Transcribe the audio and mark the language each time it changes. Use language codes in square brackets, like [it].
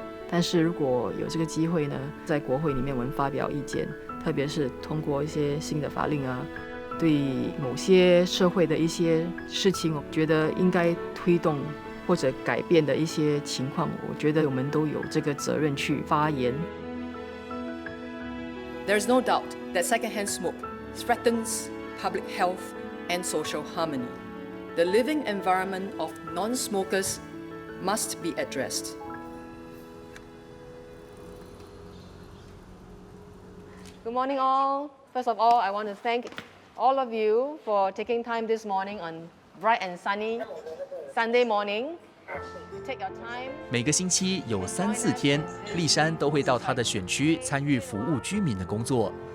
[zh] 但是如果有这个机会呢，在国会里面我们发表意见，特别是通过一些新的法令啊，对某些社会的一些事情，我觉得应该推动或者改变的一些情况，我觉得我们都有这个责任去发言。 [en] There is no doubt that secondhand smoke threatens public health and social harmony. The living environment of non-smokers must be addressed. Good morning, all. First of all, I want to thank all of you for taking time this morning on bright and sunny Sunday morning. Take your time. [zh] 每个星期有3、4天，丽珊都会到她的选区参与服务居民的工作。